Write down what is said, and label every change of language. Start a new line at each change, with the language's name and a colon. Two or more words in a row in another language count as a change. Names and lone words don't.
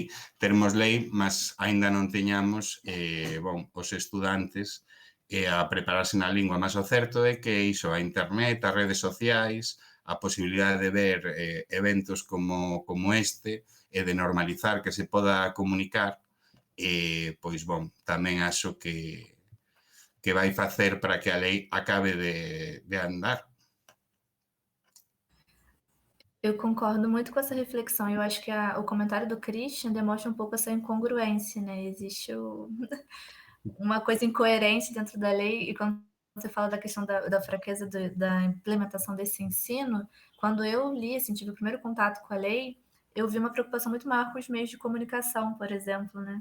Galician: Termos lei, mas aínda non teñamos bon, os estudantes a prepararse na lingua. Mas o certo é que iso, a internet, as redes sociais, a posibilidade de ver eventos como este e de normalizar que se poda comunicar, pois, bon, tamén acho que vai facer para que a lei acabe de andar.
Portuguese: Eu concordo muito com essa reflexão. Eu acho que o comentário do Christian demonstra um pouco essa incongruência, né? Existe uma coisa incoerente dentro da lei, e quando você fala da questão da fraqueza da implementação desse ensino, quando eu li, assim, tive o primeiro contato com a lei, eu vi uma preocupação muito maior com os meios de comunicação, por exemplo, né?